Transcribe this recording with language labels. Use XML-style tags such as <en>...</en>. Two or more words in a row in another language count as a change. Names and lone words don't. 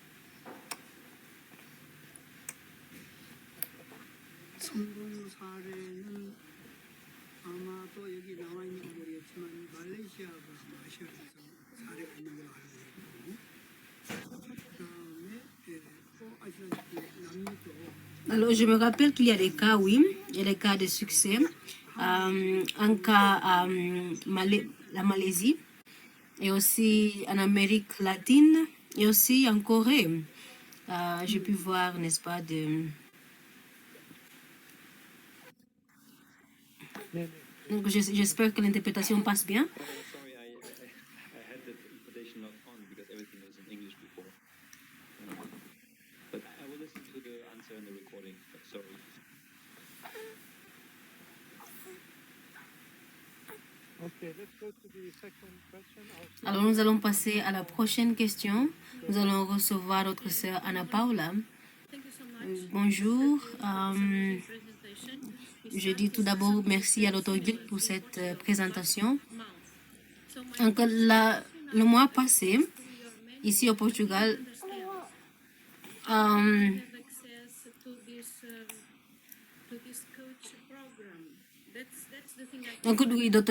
<ko>성공 사례는 아마도 여기 나와 있는 건 모르겠지만 말레이시아가 아시아에서 사례가 있는 걸로 알고 있고 그다음에 또 아시다시피 남미도.</ko> <fr>Alors, je me rappelle qu'il y a des cas, oui, il y a des cas de succès un cas à la Malaisie, et aussi en Amérique latine, et aussi en Corée. J'ai pu voir, n'est-ce pas, Donc j'espère que l'interprétation passe bien.</fr> <en>Sorry, I had the interpretation not on because everything was in English before. But I will listen to the answer in the recording. Sorry. Okay, let's go to the second question.</en> <fr>Alors nous allons passer à la prochaine question. Nous allons recevoir notre sœur Anna Paula. Bonjour. Je dis tout d'abord merci à Dr. Guy pour cette présentation. Donc, le mois passé, ici au Portugal, donc oui, Dr.</fr>